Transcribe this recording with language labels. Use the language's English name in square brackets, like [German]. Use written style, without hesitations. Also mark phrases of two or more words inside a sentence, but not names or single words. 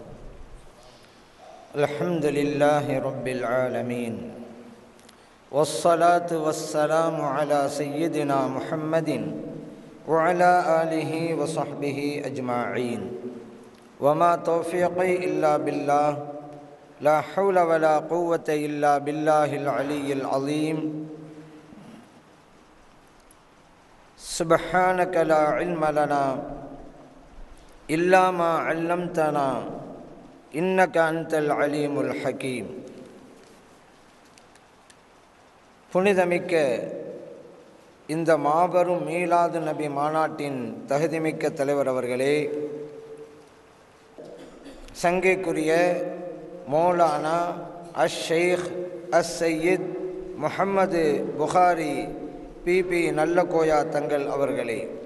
[Arabic] الحمد لله رب العالمين، والصلاة والسلام على سيدنا محمد وعلى آله وصحبه أجمعين، وما توفيقي إلا بالله، لا حول ولا قوة إلا بالله العلي العظيم. سبحانك لا علم لنا إلا ما علمتنا إنك أنت العليم الحكيم. [Tamil] புனிதமிக்க இந்த மாபெரும் மீலாது நபி மாநாட்டின் தகுதிமிக்க தலைவர் அவர்களே, சங்கைக்குரிய மௌலானா ஷேக் சையீத் முஹம்மது புகாரி பிபி நல்லகோயா தங்கள் அவர்களே,